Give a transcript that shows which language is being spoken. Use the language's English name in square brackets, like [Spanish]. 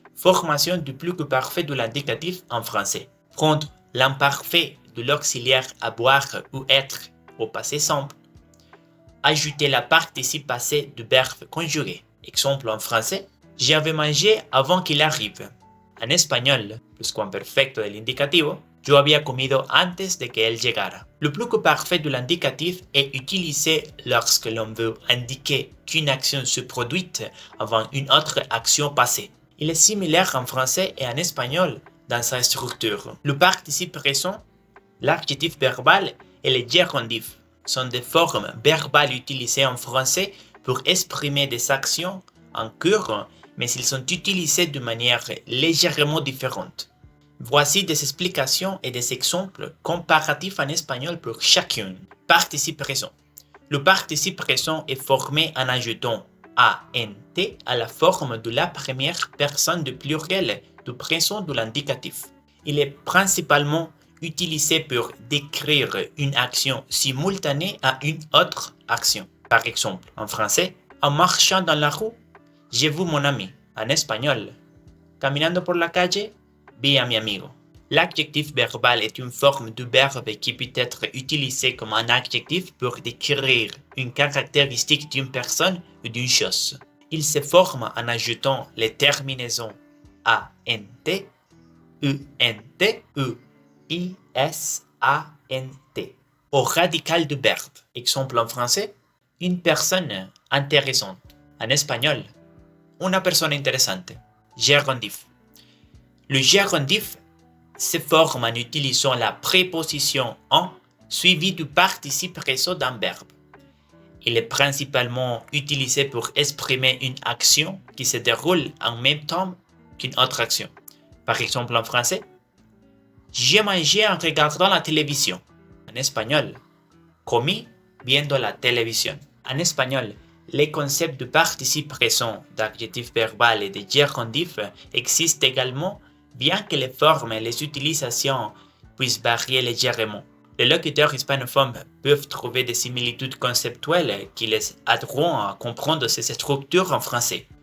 [French] Formation du pluperfait de l'indicatif en français. Prendre l'imparfait de l'auxiliaire à boire ou être au passé simple. Ajouter la participe passée du verbe conjugué. Exemple en français, j'avais mangé avant qu'il arrive. En espagnol, [Spanish] pluscuamperfecto del indicativo, yo había comido antes de que él llegara. [French] Le pluperfait de l'indicatif est utilisé lorsque l'on veut indiquer qu'une action se produit avant une autre action passée. Il est similaire en français et en espagnol dans sa structure. Le participe présent, l'adjectif verbal et le gérondif sont des formes verbales utilisées en français pour exprimer des actions en cours, mais ils sont utilisés de manière légèrement différente. Voici des explications et des exemples comparatifs en espagnol pour chacune. Participe présent. Le participe présent est formé en ajoutant ANT à la forme de la première personne du pluriel du présent de l'indicatif. Il est principalement utilisé pour décrire une action simultanée à une autre action. Par exemple, en français, en marchant dans la rue, j'ai vu mon ami. En espagnol, [Spanish] caminando por la calle, vi a mi amigo. [French] L'adjectif verbal est une forme du verbe qui peut être utilisé comme un adjectif pour décrire une caractéristique d'une personne ou d'une chose. Il se forme en ajoutant les terminaisons ANT, UNT ou ISANT au radical du verbe. Exemple en français, une personne intéressante. En espagnol, [Spanish] una persona interesante. Gérondif. [French] Le gérondif se forme en utilisant la préposition en suivie du participe présent d'un verbe. Il est principalement utilisé pour exprimer une action qui se déroule en même temps qu'une autre action. Par exemple en français, j'ai mangé en regardant la télévision. En espagnol, [Spanish] comí viendo la televisión. [French] En espagnol, les concepts de participe présent, d'adjectif verbal et de gérondif existent également, bien que les formes et les utilisations puissent varier légèrement. Les locuteurs hispanophones peuvent trouver des similitudes conceptuelles qui les aideront à comprendre ces structures en français.